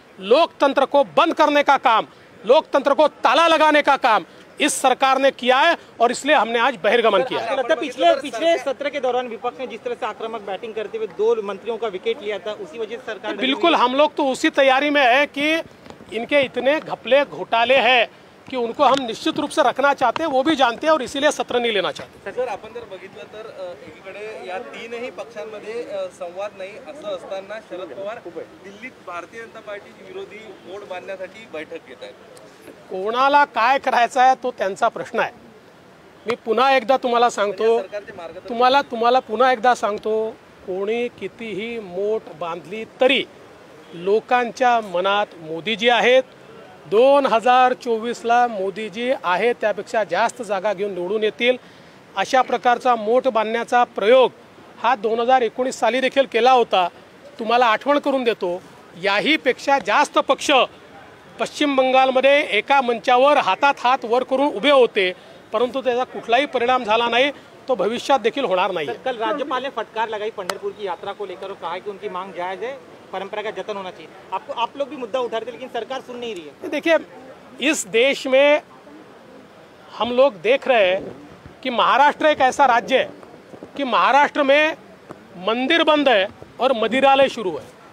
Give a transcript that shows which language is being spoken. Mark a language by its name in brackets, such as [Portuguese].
[Hindi] लोकतंत्र को बंद करने का काम, लोकतंत्र को ताला लगाने का काम इस सरकार ने किया है और इसलिए हमने आज बहिर्गमन किया है। लगता है पिछले सत्र के दौरान विपक्ष ने जिस तरह से आक्रामक बैटिंग करते हुए 2 मंत्रियों का विकेट लिया था, उसी वजह से सरकार बिल्कुल हम लोग तो उसी तैयारी में है कि इनके इतने घपले घोटाले हैं की उनको हम निश्चित रूप से रखना चाहते हैं, वो भी जानते हैं और इसीलिए सत्र नहीं लेना चाहते। [Marathi] सर आपण जर बघितलं तर एकीकडे या तीनही पक्षांमध्ये संवाद नाही असं असताना शरद पवार दिल्लीत भारतीय जनता पार्टी विरोधी मोड बांधण्यासाठी बैठक घेत आहेत। कोणाला काय करायचं आहे तो त्यांचा प्रश्न आहे। मी पुन्हा एकदा तुम्हाला सांगतो, तुम्हाला पुन्हा एकदा सांगतो, कोणी कितीही मोठ बांधली तरी लोकांच्या मनात मोदीजी आहेत। 2024ला मोदीजी आहे त्यापेक्षा जास्त जागा घेऊन निवडून येतील। अशा प्रकारचा मोठ बांधण्याचा प्रयोग हा 2019 साली देखील केला होता। तुम्हाला आठवण करून देतो, याही पेक्षा जास्त पक्ष पश्चिम बंगालमध्ये एका मंचावर हातात हात वर करून उभे होते, परंतु त्याचा कुठलाही परिणाम झाला नाही, तो भविष्यात देखील होणार नाही। [Hindi] कल राज्यपाल ने फटकार लगाई पंढरपुर की यात्रा को लेकर और कहा कि उनकी मांग जायज है, परंपरा का जतन होना चाहिए। आप लोग भी मुद्दा उठा रहे थे लेकिन सरकार सुन नहीं रही है। देखिए, इस देश में हम लोग देख रहे हैं कि महाराष्ट्र एक ऐसा राज्य है कि महाराष्ट्र में मंदिर बंद है और मदिरालय शुरू है।